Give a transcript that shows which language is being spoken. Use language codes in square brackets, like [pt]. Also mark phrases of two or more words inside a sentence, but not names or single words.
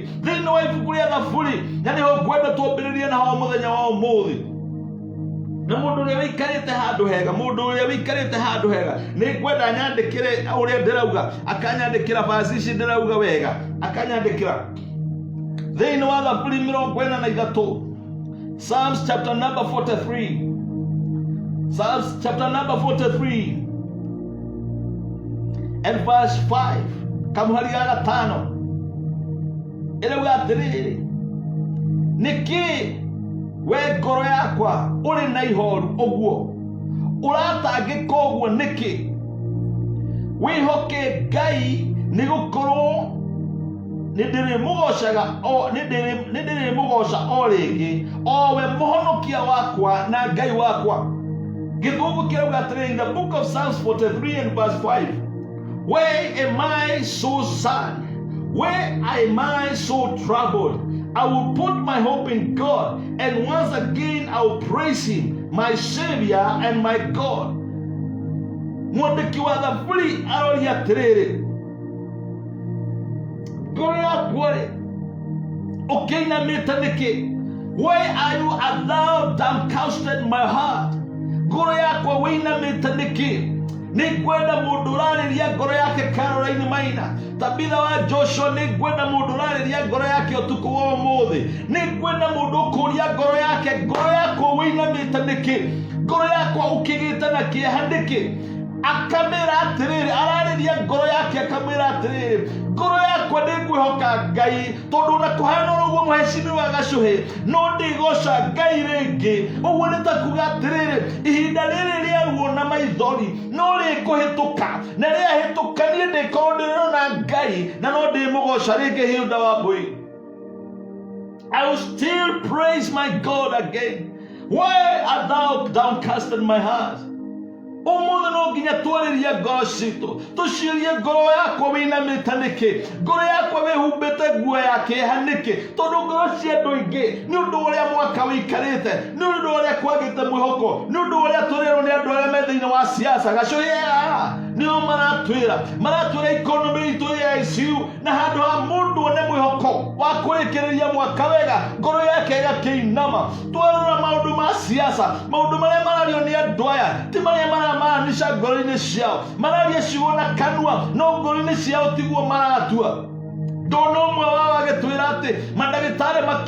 [ki] Thĩinĩ wa ibuku rĩa Thaburi, na nĩho ngwenda twambĩrĩrie naho mũthenya wa ũmũthĩ. Na mũndũ ũrĩa wĩikarĩte handũ hega, nĩ ngwenda nyandĩkĩre ũrĩa ndĩrauga, akanyandĩkĩra basi ici ndĩrauga wega, akanyandĩkĩra thĩinĩ wa Thaburi 43, [en] Psalms chapter number 43, Psalms chapter number 43 and verse 5, [ki] kamuhari ga gatano, ĩrauga atĩrĩrĩ, nĩkĩ we ngoro yakwa ũrĩ na ihoru ũguo, ũratangĩka ũguo nĩkĩ? Wĩhoke Ngai nĩgũkorwo nĩndĩrĩmũgoca o rĩngĩ, o we mũhonokia wakwa na Ngai wakwa. Gĩthũngũ kĩrauga atĩrĩ, [en] in the book of Psalms 43 and verse 5, why am I so sad? Why am I so troubled? I will put my hope in God, and once again I will praise Him, my Savior and my God. [ki] Mwandĩki wa Thaburi aroria atĩrĩrĩ, ngoro yaku-rĩ ũkĩinamĩte nĩkĩ? [en] Why are you as thou downcasted my heart? [ki] Ngoro yakwa wĩinamĩte nĩkĩ? Nĩngwenda mũndũ ũrarĩria ngoro yake Caroline Maina, Tabitha wa Joshua, nĩngwenda mũndũ ũrarĩria ngoro yake ũtukũ wa ũmũthĩ, nĩngwenda mũndũ ũkũria ngoro yake, ngoro yakwa wĩinamĩte nĩkĩ? Ngoro yakwa ũkĩgĩte na kĩeha nĩkĩ? Akamĩra atĩrĩrĩ, ararĩria ngoro yake akamĩra atĩrĩrĩ, ngoro yakwa nĩngwĩhoka Ngai, tondũ ona kũhana ũguo mũhecimi wa Gacũhĩ, no ndĩgoca Ngai rĩngĩ. Ũguo nĩ ta kuga atĩrĩrĩ, ihinda rĩrĩ rĩa ruo na maithori no rĩkũhĩtũka, na rĩahĩtũka niĩ ndĩkorwo ndĩrona Ngai na no ndĩmũgoca rĩngĩ. Hilda Wambui, [en] I will still praise my God again. Why art thou downcasted my heart? [ki] Umuthi no nginya twaririe ngoro citu tuciurie ngoro yakwa winamite niki ngoro yakwa wihumbite nguo ya kieha niki tondu ngoro cia andu aingi ni undu uria mwaka wikarite ni undu uria kwagite mwihoko ni undu uria turirwo ni andu aria me thiini wa siasa gacoya nio maratwira ikonomi itu ya ICU na handu ha mundu one mwihoko wa kurikiriria mwaka wega ngoro yake igakiinama twarora maundu ma siasa maundu maria marario ni andu aya ti maria maramaanisha ngoro-ini ciao mararia ciugo na kanua no ngoro-ini ciao tiguo maratua ndona umwe wao agitwira ati mandagitari